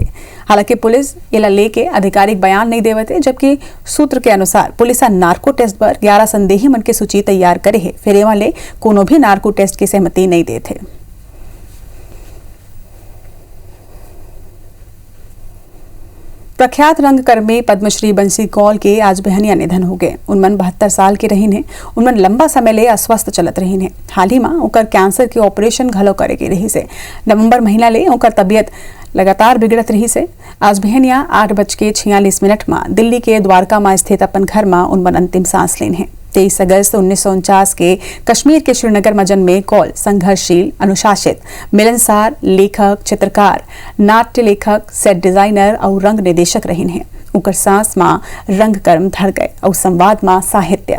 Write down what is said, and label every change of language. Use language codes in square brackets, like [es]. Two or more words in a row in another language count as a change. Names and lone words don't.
[hne] हालांकि पुलिस ये लेके आधिकारिक बयान नहीं देवते, जबकि सूत्र के अनुसार पुलिस नार्को टेस्ट पर 11 संदेही मन की सूची तैयार करे है। फिर एवं ले कोनो भी नार्को टेस्ट की सहमति नहीं देते। प्रख्यात रंगकर्मी पद्मश्री बंसी कौल के आज बिहनिया निधन हो गए। उनमन 72 साल के रहीन है। उनमन लंबा समय ले अस्वस्थ चलत रहीन है। हाल ही में ओकर कैंसर के ऑपरेशन घलो करे के रही से। नवंबर महीना ले ओकर तबियत लगातार बिगड़त रही से। आज बिहनिया 8:46 में दिल्ली के द्वारका में स्थित अपन घर में उनमन अंतिम सांस लेन है। 23 अगस्त 1949 के कश्मीर के श्रीनगर में जन्मे कौल संघर्षशील, अनुशासित, मिलनसार लेखक, चित्रकार, नाट्य लेखक, सेट डिजाइनर और रंग निर्देशक रहीन है। उकर सांस मां रंगकर्म धर गए और संवाद मां साहित्य।